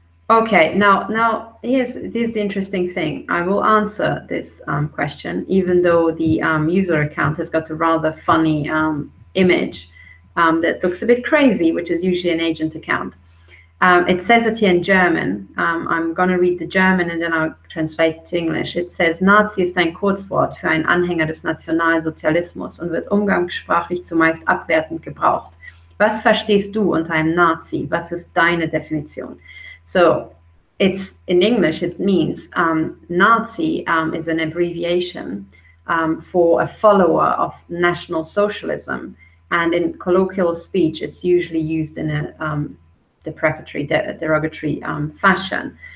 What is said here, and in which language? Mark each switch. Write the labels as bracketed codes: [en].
[en] Okay, now here's the interesting thing. I will answer this question, even though the user account has got a rather funny image that looks a bit crazy, which is usually an agent account. It says it here in German. I'm going to read the German and then I'll translate it to English. It says, [de] Nazi ist ein Kurzwort für einen Anhänger des Nationalsozialismus und wird umgangssprachlich zumeist abwertend gebraucht. Was verstehst du unter einem Nazi? Was ist deine Definition? [en] So it's in English, it means Nazi is an abbreviation for a follower of National Socialism. And in colloquial speech, it's usually used in a deprecatory, derogatory fashion.